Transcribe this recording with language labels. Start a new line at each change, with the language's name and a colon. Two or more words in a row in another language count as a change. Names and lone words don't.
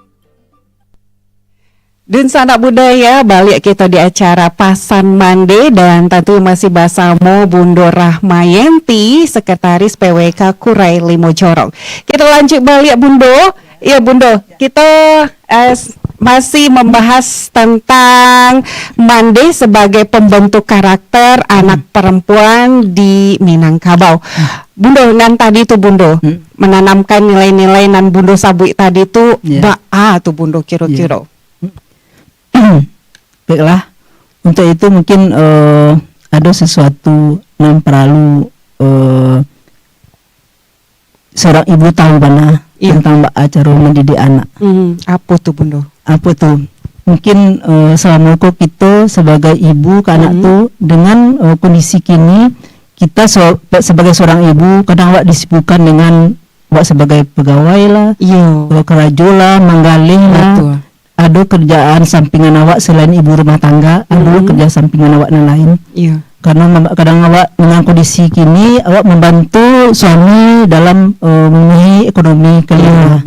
Indonesian: Dan sanak budaya, balik kita di acara Pasan Mande dan tentu masih bersama Bundo Rahmayenti, Sekretaris PWK Kurai Limojorong. Kita lanjut balik Bundo. Ya Bundo, kita masih membahas tentang Mande sebagai pembentuk karakter anak perempuan di Minangkabau.
Minangkabau: Bundo, nan tadi tuh Bundo menanamkan nilai-nilai nan Bundo sabui tadi tuh ba'a tuh Bundo kira-kira.
Indonesian: Baiklah, untuk itu mungkin ada sesuatu yang perlu seorang ibu tahu bana tentang cara mendidik anak. Apa tuh Bundo? Apa tuh? Mungkin selama kita sebagai ibu ke anak tuh dengan kondisi kini kita sebagai seorang ibu kadang awak disibukkan dengan awak sebagai pegawai lah, kerja lah, menggalih lah. Ada kerjaan sampingan awak selain ibu rumah tangga, ada kerja sampingan awak yang lain. Karena kadang awak dengan kondisi kini awak membantu suami dalam memenuhi ekonomi keluarga.